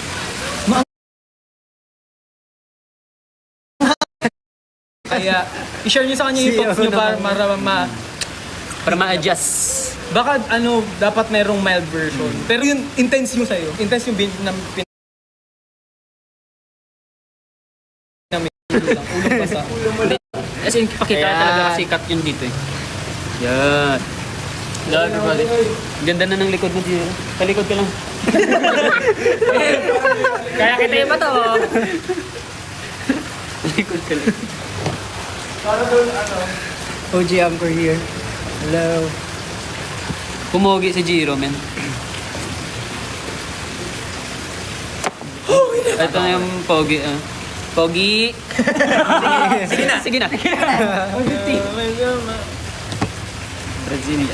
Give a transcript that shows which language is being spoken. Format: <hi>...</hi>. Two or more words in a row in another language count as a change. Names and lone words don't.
<tl>Kaya, i-share nyo sa kanya yung thoughts nyo Para ma-adjust. baka dapat merong</tl> <en>mild version.</en> <tl>Pero yung intense yung sa'yo. Intense yung ulong basa.</tl> <en>As in,</en> <tl>pakita talaga kasi cut yun dito eh.</tl> <en>Yan. Hello everybody.</en> <tl>Ganda na ng likod mo dito. Sa likod ka lang. Kaya kita yung to. Likod ka lang.</tl> <en>OG Anchor here. Hello.</en> <tl>Pumogi si Jiro, men. Ito na yung pogi. Pogi! Sige na.</tl> <en>Brazilian.</en>